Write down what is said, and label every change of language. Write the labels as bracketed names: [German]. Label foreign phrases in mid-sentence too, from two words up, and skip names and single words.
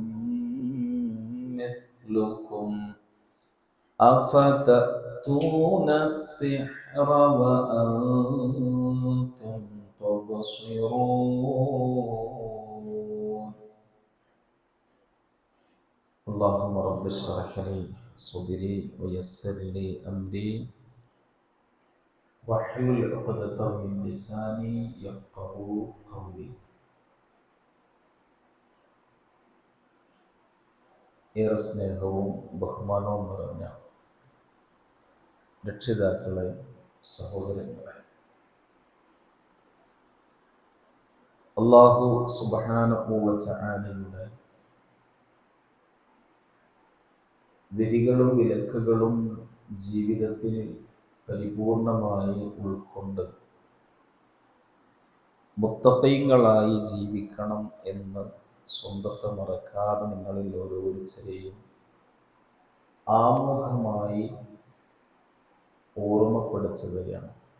[Arabic] مثلكم أفتأتون السحر وأنتم تبصرون. اللهم رب اشرح لي صدري ويسر لي أمري واحلل عقدة من لساني يفقهوا قولي. [Malayalam] ഏറെ സ്നേഹവും ബഹുമാനവും നിറഞ്ഞ രക്ഷിതാക്കളെ, സഹോദരങ്ങളെ, അല്ലാഹു [Arabic] سبحانه وتعالى [Malayalam] വിധികളും വിലക്കുകളും ജീവിതത്തിൽ പരിപൂർണമായി ഉൾക്കൊണ്ട് മുത്തഖീങ്ങളായി ജീവിക്കണം എന്ന് സ്വന്തത്തെ മറക്കാതെ നിങ്ങളിൽ ഓരോരുത്തരെയും ആമുഖമായി ഓർമ്മപ്പെടുത്തുകയാണ്.